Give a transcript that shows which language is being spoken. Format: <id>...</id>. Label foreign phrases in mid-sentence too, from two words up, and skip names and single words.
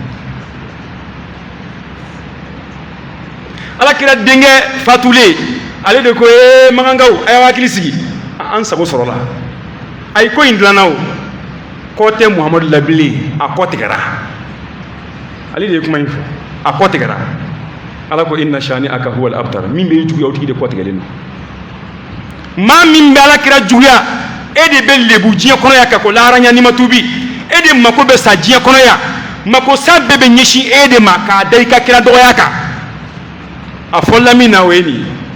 <bm>alakira denkɛ fatulen ale de ko magankaw a y'aw hakili sigi an sago sɔrɔla ayi ko in dilanna o kɔ tɛ muhamadu la bilen a kɔ tigɛra ale de ye kuma in fɔ a kɔ tigɛra ala ko</bm> <ar>إن شانئك هو الأبتر</ar> <bm>min bɛ juguya o tigi de kɔ tigɛlen don maa min bɛ alakira juguya e de bɛ lebu diɲɛ kɔnɔ yan ka ko laharanya ni ma tubi e de mako bɛ sa diɲɛ kɔnɔ yan mako sa bɛɛ bɛ ɲɛsin e de ma k'a da i ka kira dɔgɔya kan a fɔla min na o ye nin ye</bm>